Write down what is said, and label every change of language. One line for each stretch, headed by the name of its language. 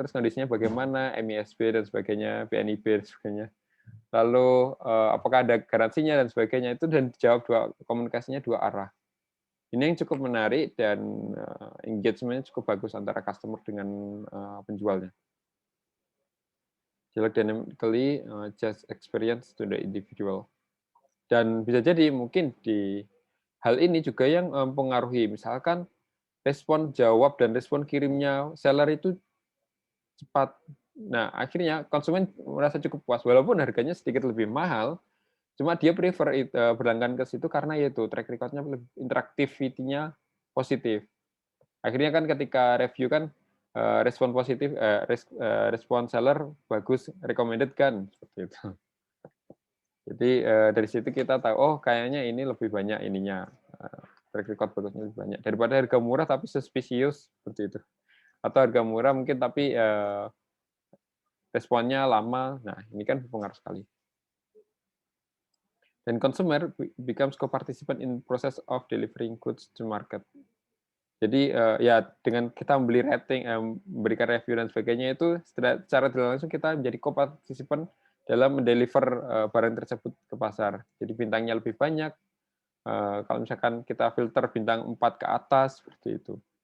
Indonesian: Terus kondisinya bagaimana? MISB dan sebagainya, PNIB dan sebagainya. Lalu apakah ada garansinya dan sebagainya, itu dan dijawab komunikasinya dua arah. Ini yang cukup menarik dan engagement-nya cukup bagus antara customer dengan penjualnya.
English: Dynamically just experience to the individual.
Indonesian: Dan bisa jadi mungkin di hal ini juga yang mempengaruhi, misalkan respon jawab dan respon kirimnya seller itu cepat. Nah, akhirnya konsumen merasa cukup puas, walaupun harganya sedikit lebih mahal, cuma dia prefer berlangganan ke situ karena itu track record-nya, interaktivity-nya positif. Akhirnya kan ketika review kan respon positif, respon seller bagus, recommended kan seperti itu. Jadi dari situ kita tahu, oh kayaknya ini lebih banyak ininya, track record bagusnya lebih banyak daripada harga murah tapi suspicious seperti itu. Atau harga murah mungkin tapi responnya lama. Nah ini kan berpengaruh sekali.
English: Dan consumer becomes co-participant in process of delivering goods to market.
Indonesian: Jadi ya dengan kita membeli rating, memberikan review dan sebagainya itu secara tidak langsung kita menjadi co-participant dalam mendeliver barang tersebut ke pasar. Jadi bintangnya lebih banyak. Kalau misalkan kita filter bintang 4 ke atas seperti itu.